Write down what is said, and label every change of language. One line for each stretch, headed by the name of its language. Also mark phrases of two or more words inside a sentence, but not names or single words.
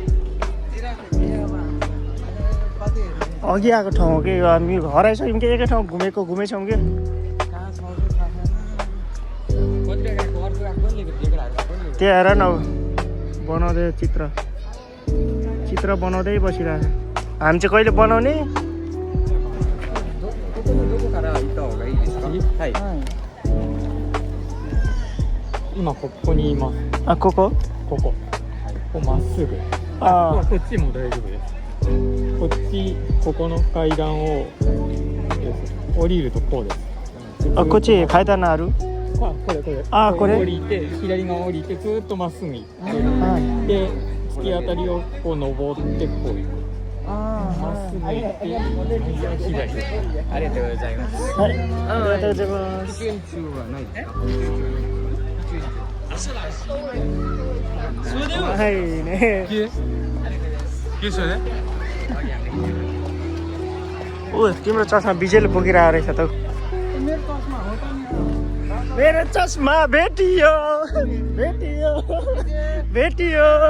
Nepali: अघि आएको ठाउँ हो कि हामी हराइसक्यौँ कि एकै ठाउँ घुमेछौँ कि त्यहाँ हेर न बनाउँदै चित्र बनाउँदै बसिरहेको हामी चाहिँ कहिले बनाउने
Japanese: あここここまっすぐこっちも大丈夫ですこっちここの階段を降りるとこうですあこっち階段あるこれ降りて左側降りてずーっとまっすぐ行ってで突き当たりをこう登ってこう行くまっすぐ行って左ありがとうございますはいありがとうございます中はない
Nepali: होइन के सोध्यो ऊ तिम्रो चस्मा विजयले बोकिरहेको रहेछ त मेरो चस्मा भेटियो भेटियो भेटियो